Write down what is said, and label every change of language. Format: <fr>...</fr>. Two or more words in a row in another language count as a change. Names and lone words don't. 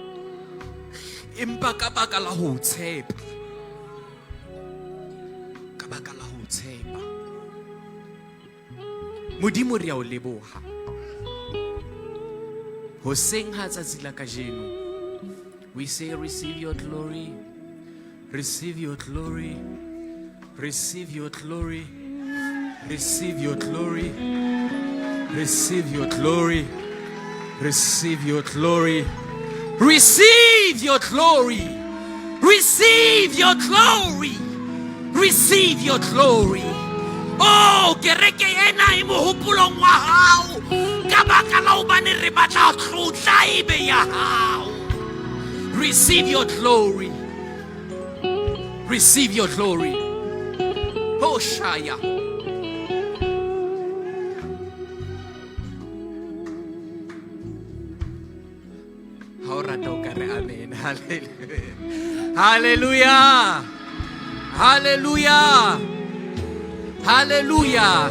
<st>Empa ka baka la ho tshepa. Ka baka la ho tshepa. Modimo re a o leboha. Hoseng ha tsatsi la kajeno.</st> <en>We say receive your glory. Receive your glory. Receive your glory. Receive your glory. Receive your glory. Receive your glory. Receive your glory. Receive your glory. Receive your glory.</en> <st>Oh, kereke ena e mohopolong wa hao. Ka baka la hobane re batla tlotla e be ya hao.</st> <en>Receive your glory. Receive your glory. Oh, Shaya. Amen. Hallelujah. Hallelujah. Hallelujah.</en>